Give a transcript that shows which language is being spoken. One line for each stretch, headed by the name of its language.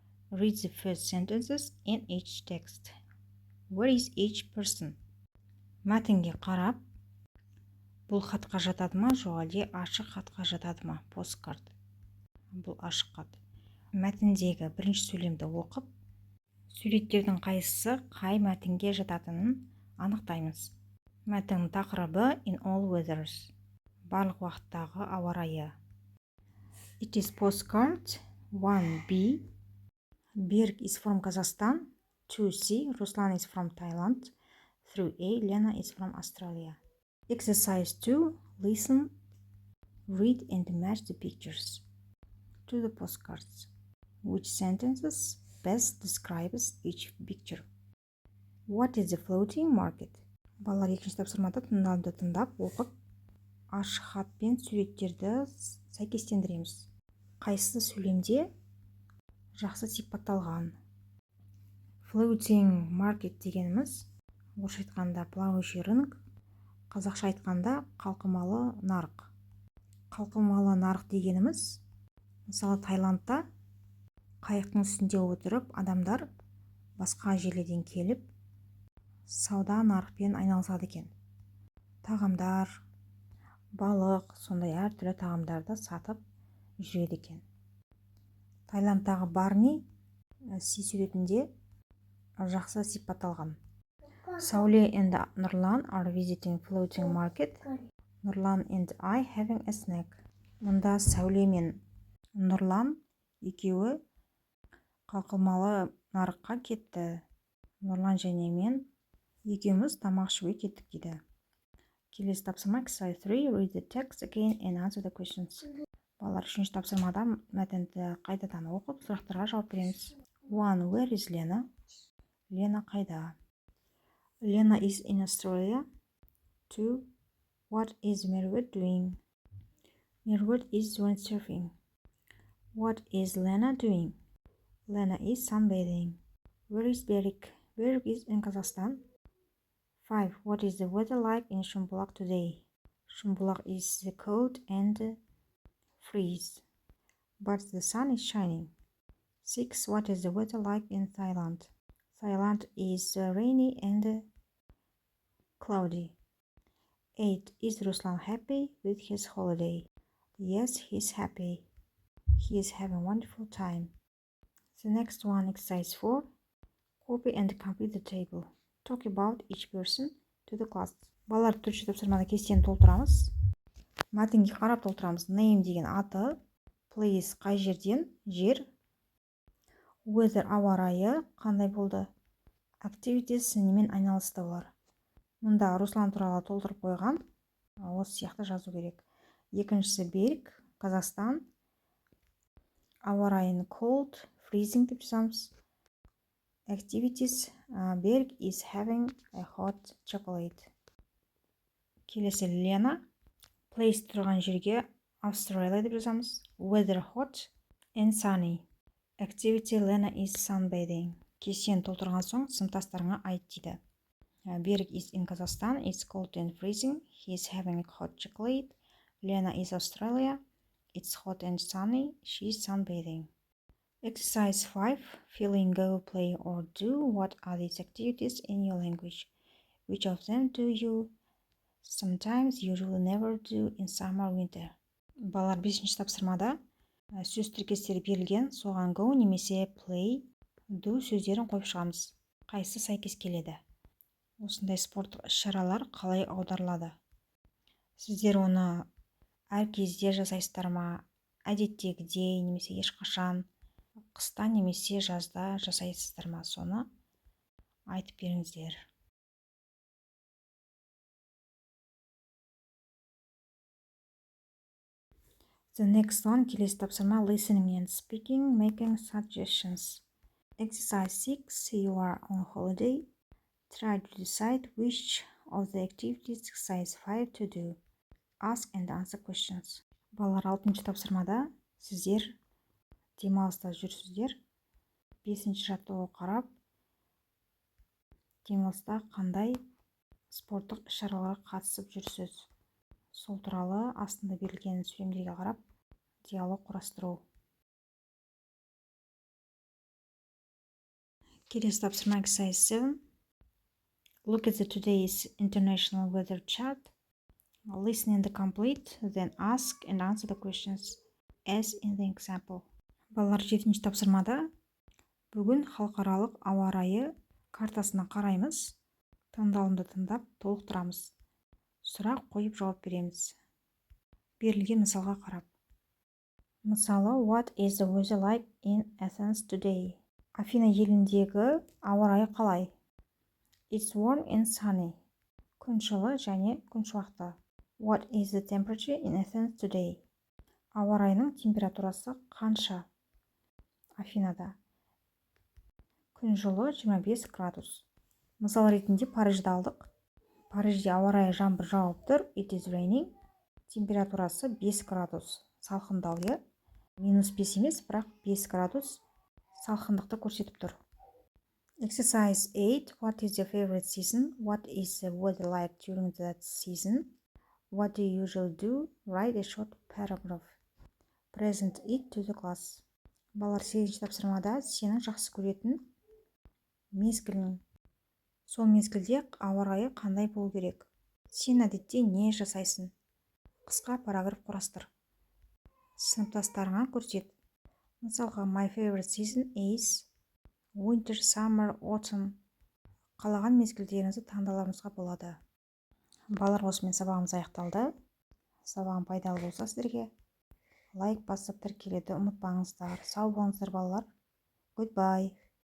English: Read the first sentences in each text. Where is each person?
Kazakh: Мәтінге қарап, бұл хатқа жатады ма, жоқ әлде ашық хатқа жатады ма? Посткарт. Бұл ашық хат. Мәтіндегі бірінші сөйлемді оқып, суреттердің қайсысы қай мәтінге жататынын анықтаймыз. Мәтін тақырыбы
English: in all weathers.
Kazakh: Барлық уақыттағы ауа райы.
English: It is postcard 1B. Berg is from Kazakhstan. 2C. Ruslan is from Thailand. 3A. Lena is from Australia. Exercise 2. Listen, read and match the pictures to the postcards. Which sentences best describes each picture? What is the floating market?
Kazakh: Балалар екінші тапсырмада тыңдауды тыңдап, оқып, ашық хат пен суреттерді сәйкестендіреміз. Қайсы сөйлемде жақсы сипатталған? Floating market дегеніміз, орысша айтқанда
Russian: плавающий рынок,
Kazakh: қазақша айтқанда қалқымалы нарық. Қалқымалы нарық дегеніміз, мысалы Таиландта қайықтың үстінде отырып, адамдар басқа жерлерден келіп, сауда нарықпен айналысады екен. Тағамдар, балық, сондай әртүрлі тағамдарды сатып жүреді екен. Таиландтағы Барни суретінде жақсы сипатталған.
English: Сауле and Нұрлан are visiting floating market. Нұрлан and I having a snack.
Kazakh: Мұнда Сауле мен Нұрлан екеуі қалқымалы нарыққа кетті. Нұрлан және мен екеуміз тамақ ішуге кеттік дейді. Келесі тапсырма Exercise 3.
English: Read the text again and answer the questions.
Kazakh: Балалар үшінші тапсырмада мәтінді қайтадан оқып, сұрақтарға жауап береміз.
English: 1. Where is Lena?
Kazakh: Лена қайда?
English: Lena is in Australia. 2. What is Merwet doing? Merwet is windsurfing. What is Lena doing? Lena is sunbathing. Where is Berg? Berg is in Kazakhstan. 5. What is the weather like in Shumbulaq today? Shumbulaq is cold and freeze, but the sun is shining. 6. What is the weather like in Thailand? Thailand is rainy and cloudy. 8. Is Ruslan happy with his holiday? Yes, he's happy. He is having a wonderful time. The next one, Exercise 4. Copy and complete the table. Talk about each person to the class.
Kazakh: Балалар төртінші тапсырмада кестені толтырамыз. Мәтінге қарап толтырамыз. Name деген аты, place қай жерден, жер, weather ауа райы қандай болды, activities немен айналысты олар. Мұнда Руслан туралы толтырып қойған, осы сияқты жазу керек. Екіншісі Берг, Қазақстан, ауа райын
English: cold, freezing
Kazakh: деп жазамыз.
English: Activities, Berg is having a hot chocolate.
Kazakh: Келесі Лена, place тұрған жерге Australia деп жазамыз.
English: Weather hot and sunny. Activity Lena is sunbathing.
Kazakh: Кестені толтырған соң сыныптастарыңа айт дейді.
English: Berg is in Kazakhstan. It's cold and freezing. He is having a hot chocolate. Lena is Australia. It's hot and sunny. She is sunbathing. Exercise 5. Fill in, go, play, or do. What are these activities in your language? Which of them do you sometimes, usually, never do in summer, winter?
Kazakh: Балалар 5-ші тапсырмада сөз тіркестері берілген, соған go немесе play, do сөздерін қойып шығамыз. Қайсы сәйкес келеді? Осындай спорттық іс-шаралар қалай аударылады? Сіздер оны әр кезде жасайсыздар ма? Әдеттегідей немесе ешқашан, қыста немесе жазда жасайсыздар ма? Соны айтып беріңіздер.
English: The next one,
Kazakh: келесі тапсырма
English: listening and speaking, making suggestions. Exercise 6. You are on holiday. Try to decide which of the activities exercise 5 to do. Ask and answer questions.
Kazakh: Балалар, 6-шы тапсырмада сіздер демалыста жүрсіздер. 5-ші жаттығуға қарап, демалыста қандай спорттық іс-шараларға қатысып жүрсіз? Сол туралы астында берілген сөйлемдерге қарап, диалог құрастыру. Келесі тапсырма exercise 7.
English: Look at the today's international weather chart. Listen in the complete, then ask and answer the questions as in the example.
Kazakh: Балалар, 7-ші тапсырмада бүгін халықаралық ауа райы картасына қараймыз. Таңдалымды тыңдап толықтырамыз. Сұрақ қойып жауап береміз. Берілген мысалға қарап.
English: Мысалы, what is the weather like in Athens today?
Kazakh: Афина еліндегі ауа райы қалай?
English: It's warm and sunny.
Kazakh: Күн жылы және күн шуақты.
English: What is the temperature in Athens today?
Kazakh: Ауа райының температурасы қанша? Афинада. Күн жылы 25 градус. Мысал ретінде Парижді алдық. Парижде ауа райы жаңбыр жауып тұр.
English: It is raining.
Kazakh: Температурасы 5 градус. Салқындау, е? -5 емес, бірақ 5 градус салқындықты көрсетіп тұр.
English: Exercise 8. What is your favorite season? What is the weather like during that season? What do you usually do? Write a short paragraph. Present it to the class.
Kazakh: Балалар, 8-ші тапсырмада сенің жақсы көретін мезгілің. Сол мезгілде ауа райы қандай болу керек? Сен әдетте не жасайсың? Қысқа параграф құрастыр. Сыныптастарыңа көрсет.
English: Мысалға, my favorite season is winter, summer, autumn.
Kazakh: Қалаған мезгілдеріңізді таңдаларыңызға болады. Балалар, осымен сабағымыз аяқталды. Сабағым пайдалы болса сіздерге лайк басып тіркелуді ұмытпаңыздар. Сау болыңыздар балалар. Goodbye.